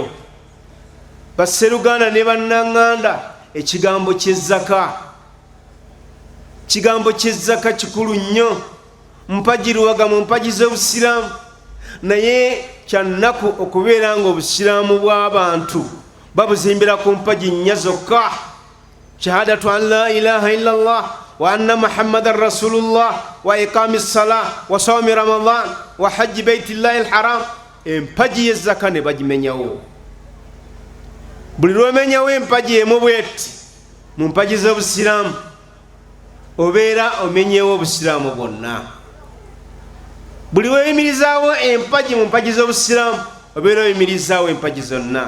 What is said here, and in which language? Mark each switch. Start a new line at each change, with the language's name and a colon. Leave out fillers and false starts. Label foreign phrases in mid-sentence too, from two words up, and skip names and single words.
Ganda: Basseruganda ne bannaŋŋanda, ekigambo ky'ezzaka kikulu nnyo. Mpagiruwaga mu mpagi z'Obusiraamu, naye kyannaku okubeera ng'Obusiraamu bw'abantu babuzimbira ku mpagi nnya zokka.
Arabic: شهادة أن لا إله إلا الله وأن محمدا رسول الله وإقام الصلاة وصوم رمضان وحج بيت الله الحرام.
Ganda: Empagi y'ezzaka ne bagimenyawo. Buli lw'omenyawo empagi emu bweti mu mpagi z'Obusiraamu obeera omenyewo Obusiraamu bwonna. Buli lw'oyimirizaawo empagi mu mpagi z'Obusiraamu obeera oyimirizaawo empagi zonna.